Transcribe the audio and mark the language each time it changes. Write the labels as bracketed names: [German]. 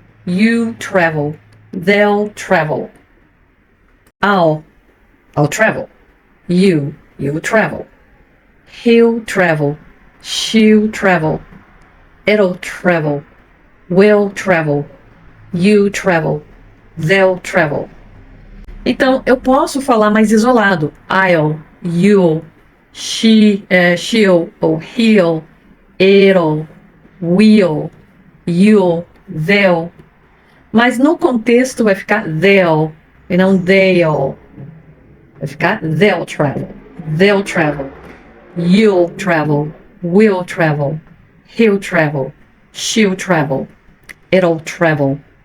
[English] You travel. They'll travel. I'll travel. You'll travel. He'll travel. She'll travel. It'll travel. We'll travel. You travel. They'll travel. [Portuguese] Então, eu posso falar mais isolado. [English] I'll, you'll, she'll, ou he'll, it'll, we'll, you'll, they'll. [Portuguese] Mas no contexto vai ficar they'll e não they'll. Vai ficar [English] they'll travel. They'll travel. You'll travel. We'll travel. He'll travel. She'll travel. It'll travel.